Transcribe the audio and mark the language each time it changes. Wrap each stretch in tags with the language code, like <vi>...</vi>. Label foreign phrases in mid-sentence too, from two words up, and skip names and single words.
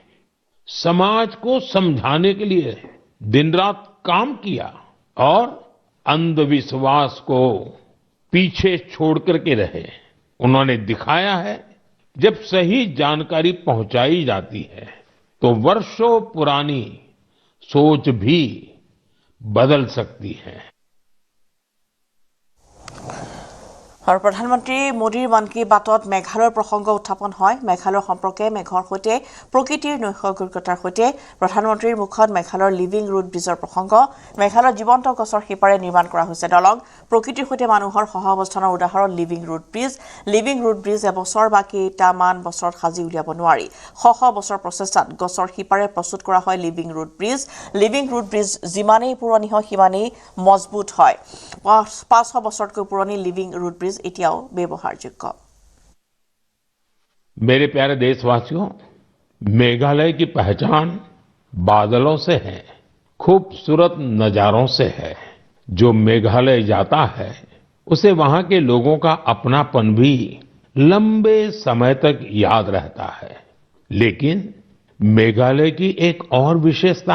<hi>समाज को समझाने के लिए दिन रात काम किया और अंधविश्वास को पीछे छोड़ करके रहे उन्होंने दिखाया है जब सही जानकारी पहुंचाई जाती है तो वर्षों पुरानी सोच भी बदल सकती है</hi> <as>আৰু প্ৰধানমন্ত্ৰী মোদীৰ মন কী বাতত মেঘালয়ৰ প্ৰসংগ উত্থাপন হয় মেঘালয় সম্পৰ্কে মেঘৰ সৈতে প্ৰকৃতিৰ নৈসৰ্গিকতাৰ সৈতে প্ৰধানমন্ত্ৰীৰ মুখত মেঘালয়ৰ লিভিং ৰুট ব্ৰিজৰ প্ৰসংগ মেঘালয়ৰ জীৱন্ত গছৰ শিপাৰে নিৰ্মাণ কৰা হৈছে দলং প্ৰকৃতিৰ সৈতে মানুহৰ সহাৱস্থানৰ উদাহৰণ</as> <en>living root bridge</en> <as>এবছৰ বা কেইটামান বছৰত সাজি উলিয়াব নোৱাৰি শ বছৰ প্ৰচেষ্টাত গছৰ শিপাৰে প্ৰস্তুত কৰা হয়</as> <en>living root bridge</en> <as>যিমানেই পুৰণি হয় সিমানেই মজবুত হয় 500 বছৰতকৈ পুৰণি</as> <en>living root bridge</en> <as>এতিয়াও ব্যৱহাৰযোগ্য</as> <hi>मेरे प्यारे देशवासियों मेघालय की पहचान बादलों से है खूबसूरत नजारों से है जो मेघालय जाता है उसे वहां के लोगों का अपनापन भी लंबे समय तक याद रहता है लेकिन मेघालय की एक और विशेषता</hi>